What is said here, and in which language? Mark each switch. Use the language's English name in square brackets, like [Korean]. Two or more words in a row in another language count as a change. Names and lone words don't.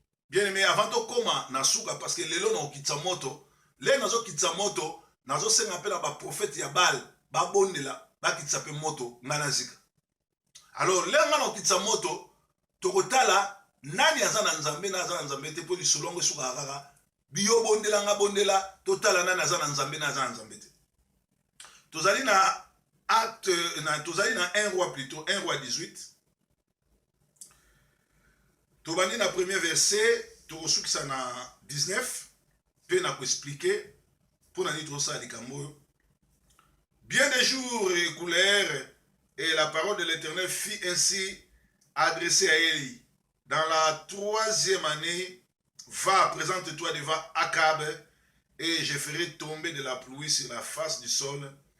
[French] Bien aimé, [Lingala] avant tokoma na suka, parce que lelo na okitisa moto, le nazokitisa moto, nazosenga mpe na baprofete ya Baal, babondela, bakitisa mpe moto, nga na zika. Alors, le nga na okitisa moto, tokotala nani aza na Nzambe, na aza na Nzambe te, po lisolo yango esukaka kaka, biyo bondela, nga bondela, totala nani aza na Nzambe, na aza na Nzambe te. Tozali na [French] acte, [Lingala] na, tozali na [French] un Roi plutôt, un Roi dix-huit. [Lingala] Tobandi na [French] premier verset, [Lingala] tokosukisa na dix-neuf, pe na koexplike, po na nini tozosala likambo oyo. [French] Bien des jours écoulèrent, et la parole de l'Éternel fit ainsi adresser à Élie. Dans la troisième année, va, présente-toi devant Akab, et je ferai tomber de la pluie sur la face du sol.